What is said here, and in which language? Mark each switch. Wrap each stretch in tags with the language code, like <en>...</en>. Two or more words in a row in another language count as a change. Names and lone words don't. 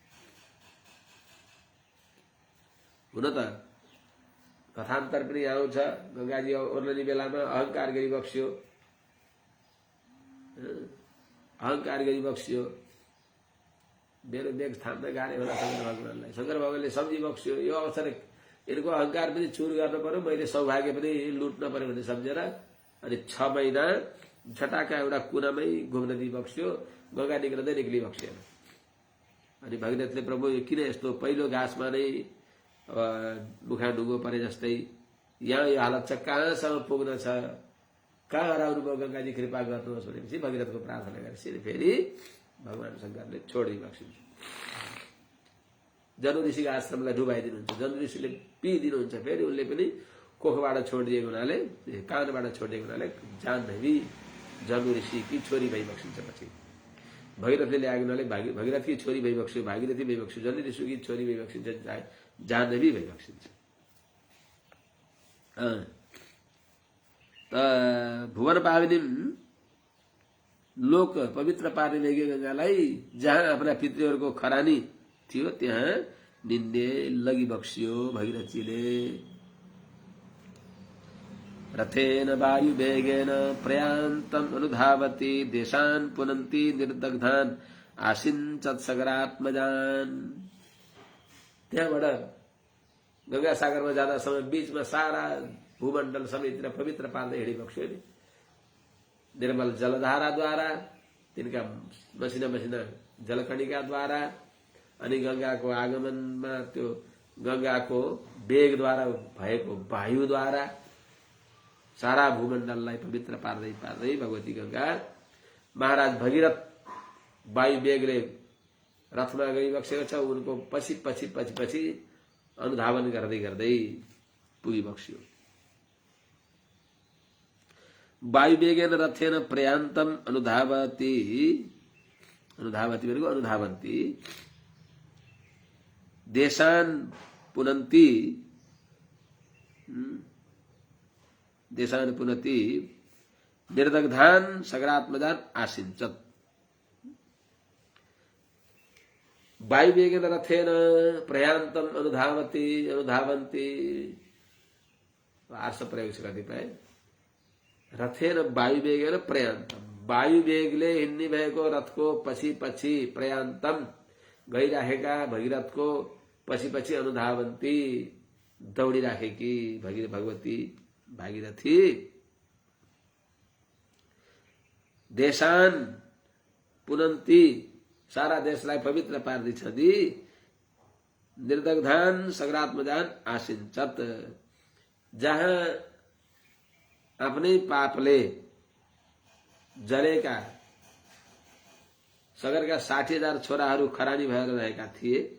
<ne>हुन त कथान्तर पनि आउँछ, गंगाजी ओर्लने बेलामा अहंकार गरिबक्स्यो, अहंकार गरिबक्स्यो, मेरो बेग थाम्न गाह्रो होला शंकर भगवानलाई, शंकर भगवानले सम्झिबक्स्यो, यो अवसर यिनको अहंकार पनि चुर गर्न पर्यो, मैले सौभाग्य पनि लुट्न पर्यो भन्ने सम्झेर अनि 6 महिना झटाका एउटा कुनामै घुम्न दिइबक्स्यो, गंगा निक्लँदै निक्लिबक्स्यो। अनि भगीरथले प्रभु किन यस्तो पहिलो घाँसमा नै मुखा ढुङ्गो परे जस्तै यहाँ यो हालत छ, कहाँसम्म पुग्न छ, कहाँ हराउनु भयो, गंगाजी कृपा गर्नुहोस् भनेपछि भगीरथको प्रार्थना गरेपछि फेरि भगवान शंकरले छोडिबक्सिन्छ। जनु ऋषिको आश्रमलाई डुबाइदिनुहुन्छ, जनु ऋषिले पिदिनुहुन्छ, फेरि उनले पनि कोखबाट छोडिदिएको हुनाले, कानबाट छोडिदिएको हुनाले जाह्नवी जनु ऋषिकी छोरी भइबक्सिन्छ। पछि भगीरथले ल्याएको हुनाले भगीरथकी छोरी भइबक्स्यो, भागीरथी भइबक्स्यो, जनु ऋषिकी छोरी भइबक्सिन्छ, जाह्नवी भइबक्सिन्छ।</ne> <sa>भुवन पावनिम,</sa> <ne>लोक पवित्र पार्ने भएकी गंगालाई जहाँ आफ्ना पितृहरूको खरानी थियो त्यहाँ निन्दे लगिबक्स्यो भगीरथजीले।</ne> <sa>रथेन वायु वेगेन प्रयान्तम अनुधावती देशान् पुनन्ति निर्दग्धान् आसिञ्चत् सगरात्मजान्।</sa> <ne>त्यहाँबाट गंगा सागरमा जाँदा समय बीचमा सारा भूमण्डल सबैतिर पवित्र पार्दै हिँडिबक्स्यो नि। निर्मल जलधाराद्वारा, तिनका मसिना मसिना जलकणिकाद्वारा, अनि गंगाको आगमनमा त्यो गंगाको वेगद्वारा भएको वायुद्वारा सारा भूमण्डललाई पवित्र पार्दै पार्दै भगवती गंगा महाराज भगीरथ वायु वेगले रथमा गइबक्सेको छ, उनको पछि पछि पछि पछि अनुधावन गर्दै गर्दै पुगिबक्स्यो।</ne> <sa>वायुवेगेन रथेन प्रयान्तम अनुधावती अनुधावती भनेको अनुधावन्ती देशान पुनन्ति देशान पुनति निर्दग्धान सगरात्मजान आसिंचत वायुवेगेन रथेन प्रयान्तम अनुधावती अनुधावन्ती</sa> <ne>आर्ष प्रयोग छ कतिपय</ne> <sa>रथेन वायुवेगेन प्रयान्तम</sa> <ne>वायुवेगले हिँड्ने भएको रथको पछि पछि प्रयान्तम गइराखेका भगीरथको पछि पछि अनुधावन्ती दौडिराखेकी भगवती भागीरथी</ne> <sa>देशान पुनन्ती</sa> <ne>सारा देशलाई पवित्र पार्दछ दी</ne> <sa>निर्दग्धान सगरात्मजान आसिंचत</sa> <ne>जहाँ आफ्नै पापले जलेका सगरका 60,000 छोराहरू खरानी भएर रहेका थिए</ne>